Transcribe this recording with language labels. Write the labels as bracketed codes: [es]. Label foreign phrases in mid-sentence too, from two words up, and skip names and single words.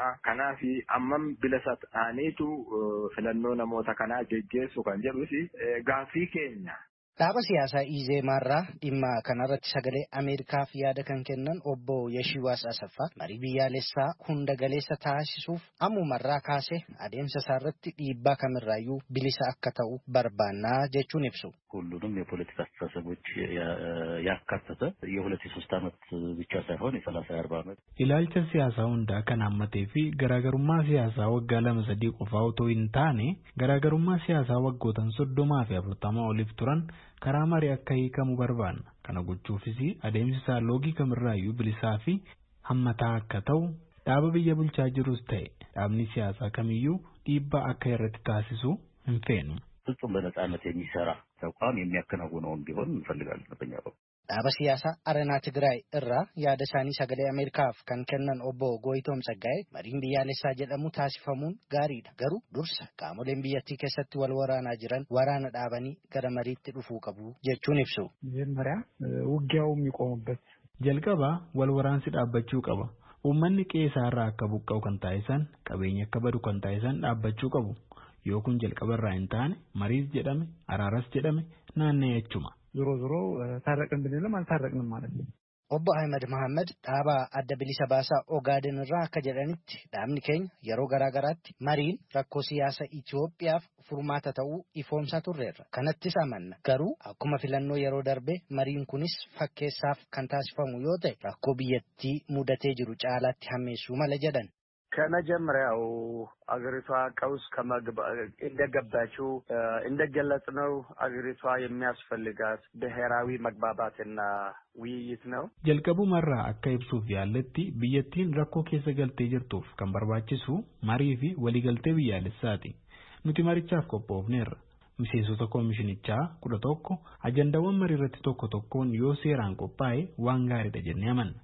[om] Kanaaf ammam bilisa ta'aniitu filannoo namoota kanaa geggeessu kan jedhus gaaffii keenya. Dhaaba siyaasaa Izeemaarraa dhimma kanarratti sagalee Ameerikaaf yaada kan kennan obbo Yeshiwaas Asaffaa marii biyyaalessaa hunda galeessa taasisuuf ammumarraa kaasee adeemsa isaarratti dhiibbaa kamirraayyuu bilisa akka ta'u barbaannaa jechuun ibsu. [am] ሁሉንም የፖለቲካ አስተሳሰቦች ያካተተ የ2-3 ዓመት ብቻ ሳይሆን የ30-40 ዓመት [om] ilaalcha siyaasaa hundaa kan hammatee fi garaagarummaa siyaasaa waggaa 2-3 qofaa otoo hin taane garaagarummaa siyaasaa waggootan 30 fi 40 oliif turan karaa marii akka hiikamu barbaanna. Kana gochuufis adeemsi isaa loogii kamirraayyuu bilisaa fi hammataa akka ta'u dhaaba biyya bulchaa jirus ta'e dhaabni siyaasaa kamiyyuu dhiibbaa akka irratti taasisu hin feenu. [am] ፍጹም በነጻነት የሚሰራ ተቋም የሚያከናውነውን ቢሆን እንፈልጋለን። በእኛ በኩል [om] dhaaba siyaasaa Arenaa Tigraay irraa yaada isaanii sagalee Ameerikaaf kan kennan obbo Gooyitoom Tsaggaayee mariin biyyaalessaa jedhamu taasifamuun gaariidha. Garuu dursa qaamoleen biyyattii keessatti wal waraanaa jiran waraana dhaabanii gara mariitti dhufuu qabu jechuun ibsu. [am] መጀመሪያ ውጊያው የሚቆምበት [om] jalqaba wal waraansi dhaabbachuu qaba. Uummanni qe'eerraa akka buqqa'u kan taasisan qabeenya akka badu kan taasisan dhaabbachuu qabu. Yoo kun jalqabarraa hin taane mariis jedhame araaras jedhame naannee jechuma. [am] ዞሮ ዞሮ ታረቅን ብንልም አልታረቅንም ማለት ነው። [om] Obbo Ahmed Mohammed dhaaba adda bilisa baasaa Ogaaden irraa akka jedhanitti dhaabni keenya yeroo garaagaraatti mariin rakkoo siyaasa Itoophiyaaf furmaata ta'uu ifoomsaa turreerra. Kanattis amanna. Garuu akkuma filannoo yeroo darbe mariin kunis fakkeessaaf kan taasifamu yoo ta'e rakkoo biyyattii mudatee jiru caalaatti hammeessuu mala jedhan. [am] ከመጀመሪያው አገሪቷ ቀውስ እንደገባችው እንደገለጽነው አገሪቷ የሚያስፈልጋት ብሔራዊ መግባባትና ውይይት ነው። [om] jalqabumarraa akka ibsuuf yaalletti biyyattiin rakkoo keessa galtee jirtuuf kan barbaachisu marii fi waliigaltee biyyaalessaati. Nuti marichaaf qophoofneerra. Miseensota koomishinichaa 11 ajandaawwan marii irratti tokko tokkoon yoo seeraan qophaa'e waan gaariidha jennee amanna.